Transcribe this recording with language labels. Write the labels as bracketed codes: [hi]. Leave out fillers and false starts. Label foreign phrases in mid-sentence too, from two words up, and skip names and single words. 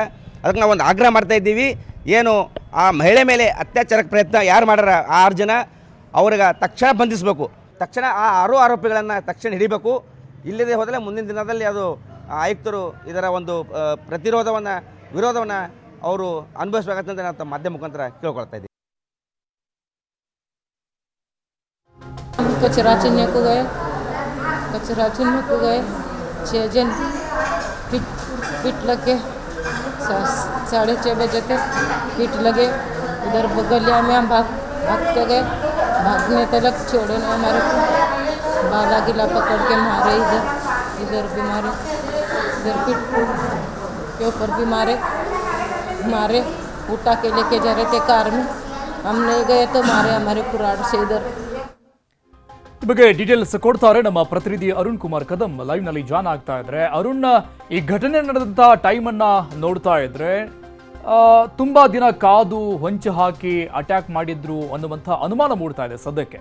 [kn] ಅದಕ್ಕೆ ನಾವು ಒಂದು ಆಗ್ರಹ ಮಾಡ್ತಾ ಇದ್ದೀವಿ, ಏನು ಆ ಮಹಿಳೆ ಮೇಲೆ ಅತ್ಯಾಚಾರಕ್ಕೆ ಪ್ರಯತ್ನ ಯಾರು ಮಾಡ್ಯಾರ ಆ 6 ಜನ ಅವ್ರಿಗೆ ತಕ್ಷಣ ಬಂಧಿಸಬೇಕು. ತಕ್ಷಣ ಆ 6 ಆರೋಪಿಗಳನ್ನು ತಕ್ಷಣ ಹಿಡಿಬೇಕು. ಇಲ್ಲದೆ ಹೋದರೆ ಮುಂದಿನ ದಿನದಲ್ಲಿ ಅದು ಆಯುಕ್ತರು ಇದರ ಒಂದು ವಿರೋಧವನ್ನು ಅವರು ಅನುಭವಿಸಬೇಕಂತ ನಾವು ಮಾಧ್ಯಮ ಮುಖಾಂತರ ಕೇಳ್ಕೊಳ್ತಾ ಇದ್ದೀವಿ. [hi] कचरा चुनने को गए 6 जन पीट लग गए। 6:30 बजे तक पीट लगे। उधर गलिया में हम भागते गए। भागने तक छोड़े नहीं हमारे को। बाला गिला पकड़ के मारे, इधर भी मारे, इधर पीठ के ऊपर भी मारे उठा के लेके जा रहे थे कार में। हम नहीं गए तो मारे हमारे कुराड़ से इधर। [kn] ಈ ಬಗ್ಗೆ ಡೀಟೇಲ್ಸ್ ಕೊಡ್ತಾರೆ ನಮ್ಮ ಪ್ರತಿನಿಧಿ ಅರುಣ್ ಕುಮಾರ್ ಕದಂ ಲೈವ್ ನಲ್ಲಿ ಜಾಯ್ನ್ ಆಗ್ತಾ ಇದ್ರೆ. ಅರುಣ್, ಈ ಘಟನೆ ನಡೆದಂತ ಟೈಮ್ ಅನ್ನ ನೋಡ್ತಾ ಇದ್ರೆ ತುಂಬಾ ದಿನ ಕಾದು ಹೊಂಚು ಹಾಕಿ ಅಟ್ಯಾಕ್ ಮಾಡಿದ್ರು ಅನ್ನುವಂಥ ಅನುಮಾನ ಮೂಡ್ತಾ ಇದೆ ಸದ್ಯಕ್ಕೆ.